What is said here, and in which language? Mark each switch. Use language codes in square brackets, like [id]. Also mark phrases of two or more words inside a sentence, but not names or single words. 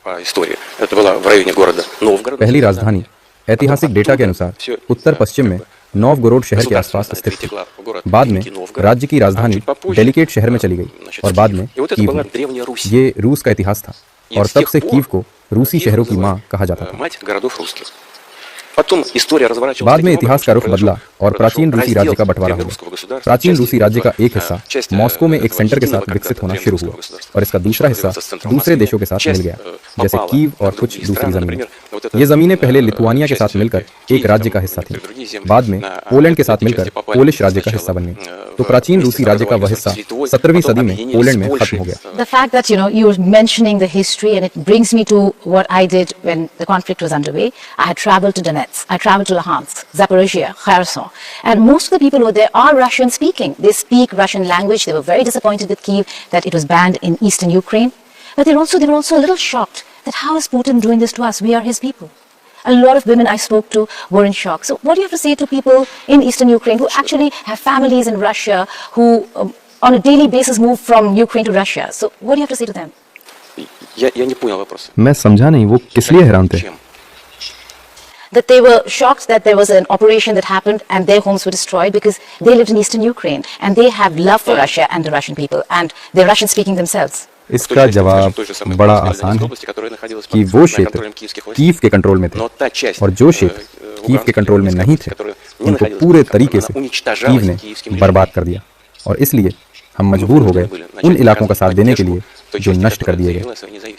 [hi] पहली राजधानी ऐतिहासिक डेटा के अनुसार उत्तर पश्चिम में नोवगोरोड शहर के आसपास स्थित थी। बाद में राज्य की राजधानी डेलिकेट शहर में चली गई और बाद में कीव हुई। ये रूस का इतिहास था, और तब से कीव को रूसी शहरों की माँ कहा जाता था। [ru] Потом история разворачивалась [hi] बाद में [ru] таким [hi] इतिहास का रुख [ru] образом, [hi] बदला और [ru] что [hi] प्राचीन रूसी [ru] раздел [hi] राज्य का बंटवारा हो [ru] древнерусского [hi] गया। [ru] государства, [hi] प्राचीन [ru] часть [hi] रूसी राज्य का एक [ru] его, [hi] हिस्सा [ru] часть [hi] मॉस्को में एक [ru] этого [hi] सेंटर के [ru] единого [hi] साथ विकसित होना [ru] когда-то [hi] शुरू [ru] русского [hi] हुआ [ru] государства, [hi] और इसका दूसरा हिस्सा [ru] появился с центром [hi] दूसरे [ru] Москвы, [hi] देशों के साथ मिल [ru] часть, [hi] गया, जैसे [ru] попала [hi] कीव और [ru] в [hi] कुछ [ru] другие [hi] दूसरी [ru] страны, [hi] जमीनें। [ru] например, вот это, [hi] ये जमीनें पहले लिथुआनिया के [ru] часть, [hi] साथ मिलकर [ru] Киев, [hi] एक राज्य [ru] там, [hi] का हिस्सा थी। [ru] другие земли, [hi] बाद में पोलैंड के साथ [ru] эти [hi] मिलकर [ru] части попали [hi] पोलिश राज्य का [ru] сначала, [hi] हिस्सा बन गई। [ru] в [hi] तो प्राचीन [ru] вместе [hi] रूसी [ru] с [hi] राज्य का वह [ru] образованием [hi] हिस्सा [ru] с Литвой, [hi] 17वीं [ru] потом [hi] सदी में [ru] объединились [hi] पोलैंड [ru] с [hi] में [ru] Польшей, [hi] खत्म हो गया। [en] The fact that, you're mentioning the history, and it brings me to what I did when the conflict was underway. I had traveled to Donetsk, I traveled to Luhansk, Zaporizhia, Kherson, and most of the people over there are Russian speaking. They speak Russian language. They were very disappointed with Kyiv that it was banned in eastern Ukraine. But they were also a little shocked that how is Putin doing this to us? We are his people. A lot of women I spoke to were in shock. So what do you have to say to people in eastern Ukraine who actually have families in Russia, who on a daily basis move from Ukraine to Russia? So what do you have to say to them? [ru] Я не понял вопроса. [hi] मैं समझा नहीं वो किस लिए हैरान थे। [ru] Чем? [en] That they were shocked that there was an operation that happened and their homes were destroyed because they lived in eastern Ukraine and they have love for Russia and the Russian people and they're Russian speaking themselves. [hi] इसका जवाब बड़ा आसान है कि वो क्षेत्र कीव के कंट्रोल में थे और जो क्षेत्र कीव के कंट्रोल में नहीं थे उनको पूरे तरीके से कीव ने बर्बाद कर दिया और इसलिए हम मजबूर हो गए उन इलाकों का साथ देने के लिए जो नष्ट कर दिए गए।